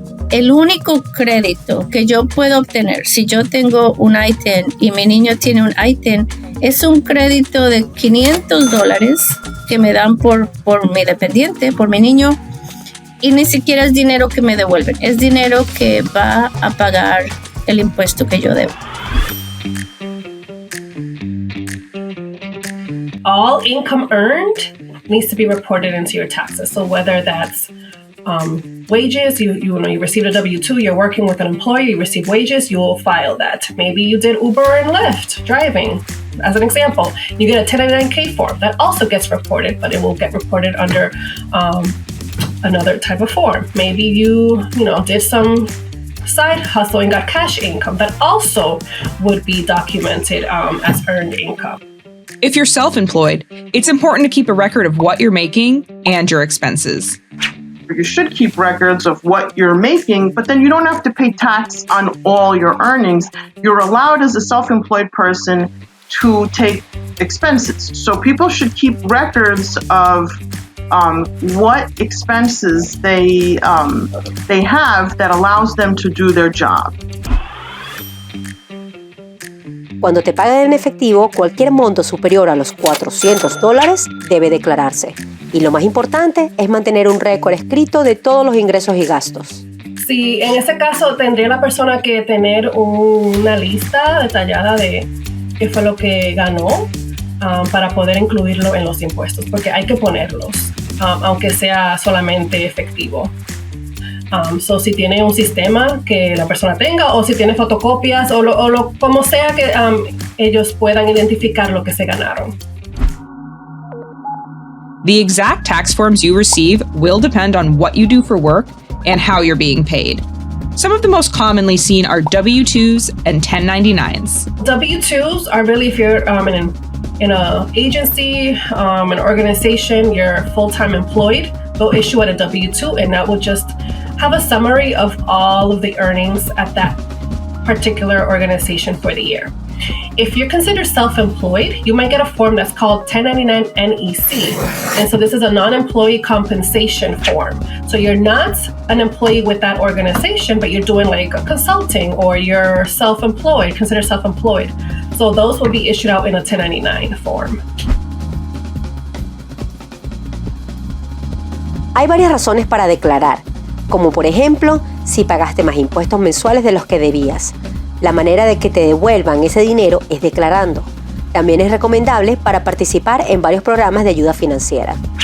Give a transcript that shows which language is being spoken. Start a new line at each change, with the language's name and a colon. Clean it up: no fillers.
Spanish: El único crédito que yo puedo obtener si yo tengo un ITIN y mi niño tiene un ITIN es un crédito de $500 que me dan por mi dependiente, por mi niño, y ni siquiera es dinero que me devuelven, es dinero que va a pagar el impuesto que yo debo.
English: All income earned needs to be reported into your taxes. So whether that's wages, you received a W-2, you're working with an employer, you receive wages, you will file that. Maybe you did Uber and Lyft driving, as an example. You get a 1099K form that also gets reported, but it will get reported under another type of form. Maybe you did some side hustle and got cash income that also would be documented as earned income. If you're self-employed, it's important to keep a record of what you're making and your expenses. You should keep records of what you're making, but then you don't have to pay tax on all your earnings. You're allowed as a self-employed person to take expenses. So people should keep records of what expenses they have that allows them to do their job.
Spanish: Cuando te paguen en efectivo, cualquier monto superior a los $400 debe declararse. Y lo más importante es mantener un récord escrito de todos los ingresos y gastos. Sí, en ese caso tendría la persona que tener una lista detallada de qué fue lo que ganó para poder incluirlo en los impuestos, porque hay que ponerlos, aunque sea solamente efectivo. So si tiene un sistema que la persona tenga o si tiene fotocopias o como sea que ellos puedan identificar lo que se ganaron.
English: The exact tax forms you receive will depend on what you do for work and how you're being paid. Some of the most commonly seen are W-2s and 1099s. W-2s are really if you're in an agency, an organization, you're full-time employed, they'll issue at a W-2 and that will just have a summary of all of the earnings at that particular organization for the year. If you're considered self-employed, you might get a form that's called 1099 NEC. And so this is a non-employee compensation form. So you're not an employee with that organization, but you're doing like a consulting or you're self-employed, considered self-employed. So those will be issued out in a 1099 form.
Spanish: Hay varias razones para declarar, como por ejemplo, si pagaste más impuestos mensuales de los que debías. La manera de que te devuelvan ese dinero es declarando. También es recomendable para participar en varios programas de ayuda financiera.